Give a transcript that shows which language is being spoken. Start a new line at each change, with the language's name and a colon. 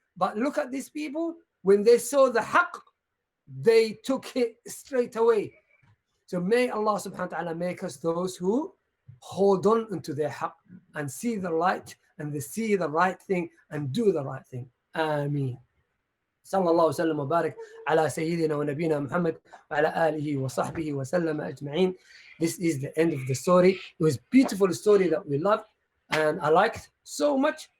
English: But look at these people. When they saw the haqq, they took it straight away. So may Allah subhanahu wa ta'ala make us those who hold on to their haqq and see the light and they see the right thing and do the right thing. Ameen.
Arabic: صلى الله وسلم وبارك على سيدنا ونبينا محمد وعلى آله وصحبه وسلم أجمعين.
English: This is the end of the story. It was a beautiful story that we loved and I liked so much.